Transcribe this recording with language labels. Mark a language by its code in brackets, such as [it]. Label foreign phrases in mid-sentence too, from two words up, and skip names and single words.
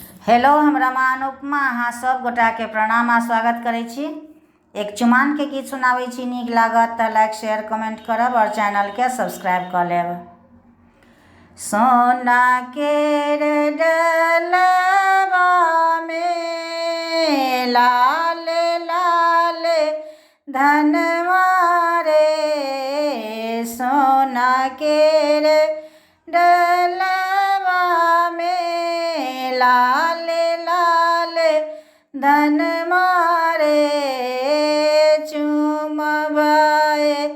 [mai] हेलो, हमरा माँ अनुपमा अहाँ सब गोटा के प्रणाम आ स्वागत करै छी। एक चुमान के गीत सुनाबै छी, नीक लागत तऽ [en] like share comment [mai] करब और चैनल के सब्सक्राइब कर लेब। सोना केर डलवा में लाल लाल धनवा रे, सोना केर डलवा में लाल लाल धनवा रे, चुमबाए